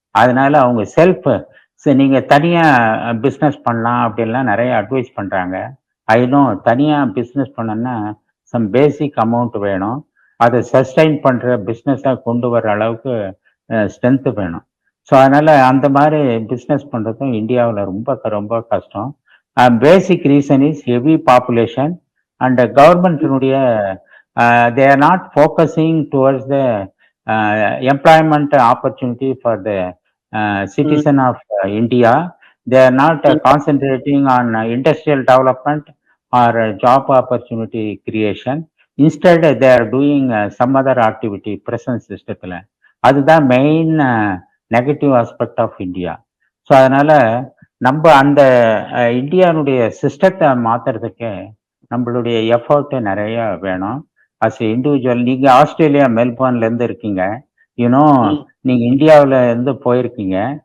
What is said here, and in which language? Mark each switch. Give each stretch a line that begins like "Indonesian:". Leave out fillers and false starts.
Tamil: அதனால அவங்க நீங்கள் தனியாக பிஸ்னஸ் பண்ணலாம் அப்படின்லாம் நிறைய அட்வைஸ் பண்ணுறாங்க. தனியாக பிஸ்னஸ் பண்ணோன்னா சம் பேசிக் அமௌண்ட் வேணும். அதை சஸ்டைன் பண்ணுற பிஸ்னஸாக கொண்டு வர அளவுக்கு ஸ்ட்ரென்த்து வேணும். ஸோ அதனால் அந்த மாதிரி பிஸ்னஸ் பண்ணுறதும் இந்தியாவில் ரொம்ப கஷ்டம்.
English: Basic reason is heavy population and கவர்மெண்ட்டினுடைய they are not focusing towards the employment opportunity for the citizen of India. They are not concentrating on industrial development or job opportunity creation. Instead, they are doing some other activity present system. அதுதான் main negative aspect of India.
Tamil: So அதனால நம்ம அந்த இந்தியாவுடைய சிஸ்டத்தை மாத்துறதுக்கு நம்மளுடைய effort நிறைய வேணும். அஸ் இண்டிவிஜுவல் நீங்கள் ஆஸ்திரேலியா மெல்பர்ன்ல இருந்து இருக்கீங்க, நீங்கள் இந்தியாவில் இருந்து போயிருக்கீங்க.